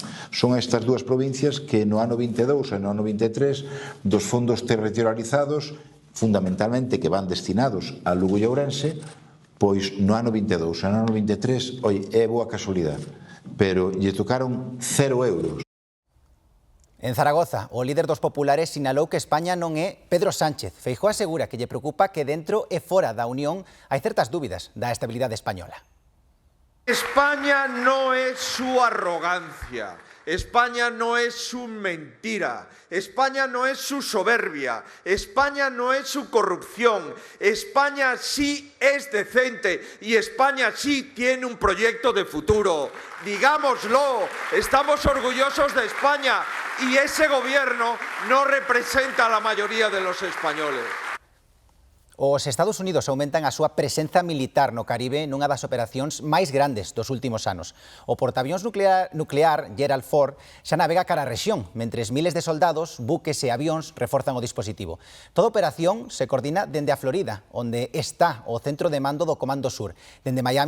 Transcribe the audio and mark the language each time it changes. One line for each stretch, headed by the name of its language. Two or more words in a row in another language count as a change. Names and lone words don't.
Galician: Son estas dúas provincias que no ano 22 e no ano 23 dos fondos territorializados fundamentalmente que van destinados a Lugo e Ourense, pois no ano 22 e no ano 23, é boa casualidade, pero lle tocaron 0 euros. En Zaragoza, o líder dos populares sinalou que España non é Pedro Sánchez. Feijóo asegura que lle preocupa que dentro e fora da Unión hai certas dúbidas da estabilidade española.
Spanish: España no es su arrogancia, España no es su mentira, España no es su soberbia, España no es su corrupción, España sí es decente y España sí tiene un proyecto de futuro. Digámoslo, estamos orgullosos de España y ese gobierno no representa a la mayoría de los españoles.
Galician: Os Estados Unidos aumentan a súa presenza militar no Caribe nunha das operacións máis grandes dos últimos anos. O portaavións nuclear Gerald Ford xa navega cara a rexión, mentres miles de soldados, buques e avións reforzan o dispositivo. Toda operación se coordina dende a Florida, onde está o centro de mando do Comando Sur.